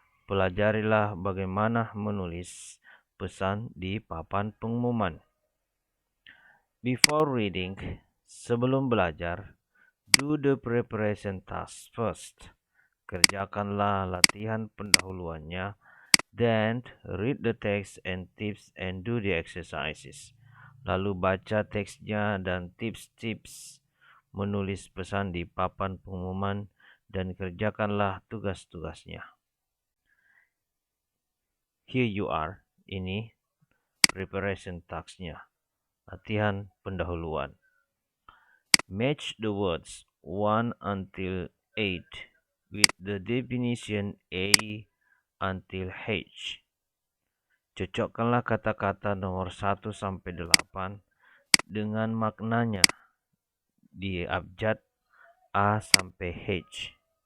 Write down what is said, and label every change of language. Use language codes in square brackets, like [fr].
[id] Pelajarilah bagaimana menulis pesan di papan pengumuman. [en] Before reading, [id] sebelum belajar, [en] do the preparation task first. [id] Kerjakanlah latihan pendahuluannya. [en] Then read the text and tips and do the exercises. [id] Lalu baca teksnya dan tips-tips menulis pesan di papan pengumuman dan kerjakanlah tugas-tugasnya. [en] Here you are. [id] Ini [en] preparation tasknya. [id] Latihan pendahuluan. [en] Match the words 1 until 8 with the definition A until H. [id] Cocokkanlah kata-kata nomor 1 sampai 8 dengan maknanya di abjad A sampai H.